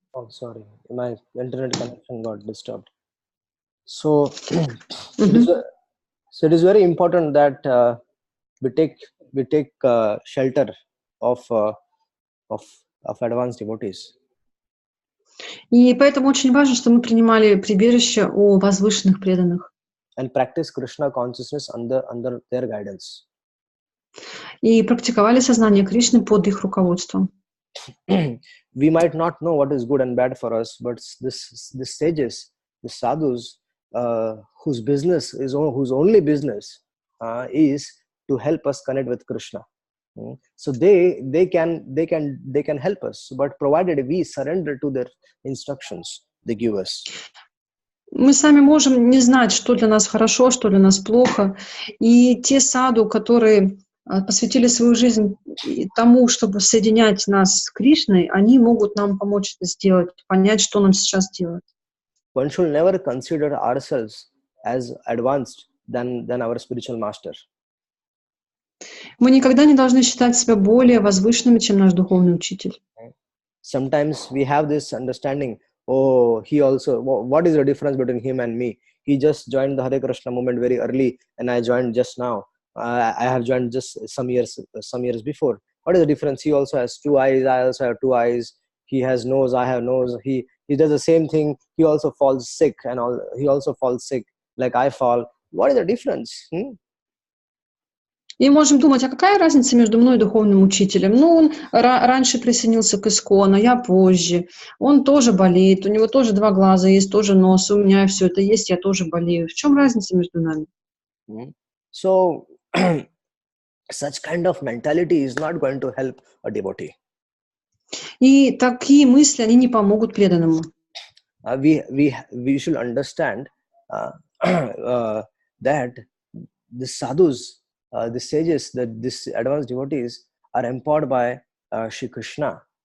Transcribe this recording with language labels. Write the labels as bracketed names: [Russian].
[English] Oh, sorry, my internet connection got disturbed. So, it is very important that we take shelter of advanced devotees. [Russian] И поэтому очень важно, что мы принимали прибежище у возвышенных преданных. [English] And practice Krishna consciousness under their guidance. [Russian] И практиковали сознание Кришны под их руководством. [English] We might not know what is good and bad for us, but this sages, the sadhus, whose only business is to help us connect with Krishna. So they can help us, but provided we surrender to their instructions they give us. [Russian] Мы сами можем не знать, что для нас хорошо, что для нас плохо. И те саду, которые посвятили свою жизнь тому, чтобы соединять нас с Кришной, они могут нам помочь это сделать, понять, что нам сейчас делать. [English] One should never consider ourselves as advanced than our spiritual master. [Russian] Мы никогда не должны считать себя более возвышенными, чем наш духовный учитель. [English] Sometimes we have this understanding, he also, what is the difference between him and me? He just joined the Hare Krishna movement very early and I joined just now. I have joined just some years before. What is the difference? He also has two eyes, I also have two eyes. he has nose, I have nose. He does the same thing. He also falls sick, and all. He also falls sick like I fall. What is the difference? [Russian] И можем думать, а какая разница между мной и духовным учителем? Ну, он раньше присоединился к ИСККОНу, я позже. Он тоже болеет, у него тоже 2 глаза есть, тоже нос, у меня все это есть, я тоже болею. В чем разница между нами? [English] So, such kind of mentality is not going to help a devotee. [Russian] И такие мысли, они не помогут преданному. [English] We should understand that the sadhus, the sages, that this advanced devotees are empowered by Shri Krishna.